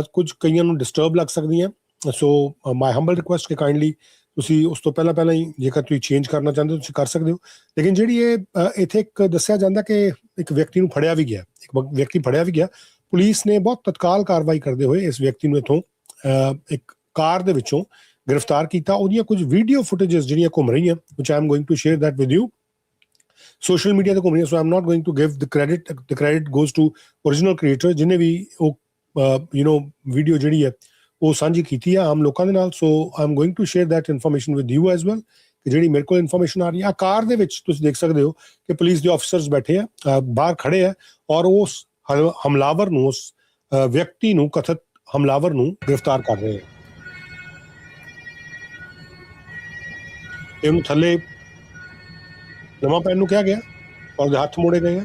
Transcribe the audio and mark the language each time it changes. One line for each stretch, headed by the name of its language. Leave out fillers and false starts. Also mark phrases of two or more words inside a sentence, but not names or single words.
Punjabi: ਕੁਝ ਕਈਆਂ ਨੂੰ ਡਿਸਟਰਬ ਲੱਗ ਸਕਦੀਆਂ,
English: so my humble request
Punjabi: ਕਿ ਕਾਈਂਡਲੀ ਤੁਸੀਂ ਉਸ ਤੋਂ ਪਹਿਲਾਂ ਹੀ ਜੇਕਰ ਤੁਸੀਂ ਚੇਂਜ ਕਰਨਾ ਚਾਹੁੰਦੇ ਹੋ ਤੁਸੀਂ ਕਰ ਸਕਦੇ ਹੋ। ਲੇਕਿਨ ਜਿਹੜੀ ਇਹ ਇੱਥੇ ਇੱਕ ਦੱਸਿਆ ਜਾਂਦਾ ਕਿ ਇੱਕ ਵਿਅਕਤੀ ਨੂੰ ਫੜਿਆ ਵੀ ਗਿਆ, ਪੁਲਿਸ ਨੇ ਬਹੁਤ ਤਤਕਾਲ ਕਾਰਵਾਈ ਕਰਦੇ ਹੋਏ ਇਸ ਵਿਅਕਤੀ ਨੂੰ ਇੱਥੋਂ ਇੱਕ ਕਾਰ ਦੇ ਵਿੱਚੋਂ ਗ੍ਰਿਫਤਾਰ ਕੀਤਾ। ਉਹਦੀਆਂ ਕੁਝ
English: video footages
Punjabi: ਜਿਹੜੀਆਂ ਘੁੰਮ ਰਹੀਆਂ
English: which I am going to share that with you, social media
Punjabi: ਤੇ ਘੁੰਮ ਰਹੀਆਂ। ਸੋ
English: I am not going to give the credit goes to original creator
Punjabi: ਜਿਹਨੇ ਵੀ ਉਹ ਵੀਡੀਓ ਜਿਹੜੀ ਹੈ ਉਹ ਸਾਂਝੀ ਕੀਤੀ ਹੈ ਆਮ ਲੋਕਾਂ ਦੇ ਨਾਲ।
English: ਸੋ I am going to share that information with you as well
Punjabi: ਕਿ ਜਿਹੜੀ ਮੇਰੇ ਕੋਲ ਇਨਫੋਰਮੇਸ਼ਨ ਆ ਰਹੀ ਹੈ। ਕਾਰ ਦੇ ਵਿੱਚ ਤੁਸੀਂ ਦੇਖ ਸਕਦੇ ਹੋ ਕਿ ਪੁਲਿਸ ਦੇ ਆਫਿਸਰਸ ਬੈਠੇ ਆ, ਬਾਹਰ ਖੜੇ ਆ ਔਰ ਉਸ ਹਮਲਾਵਰ ਨੂੰ, ਉਸ ਵਿਅਕਤੀ ਨੂੰ, ਕਥਿਤ ਹਮਲਾਵਰ ਨੂੰ ਗ੍ਰਿਫਤਾਰ ਕਰ ਰਹੇ ਆ। ਇਹਨੂੰ ਥੱਲੇ ਲੰਮਾ ਪੈਣ ਨੂੰ ਕਿਹਾ ਗਿਆ ਔਰ ਹੱਥ ਮੋੜੇ ਗਏ ਆ।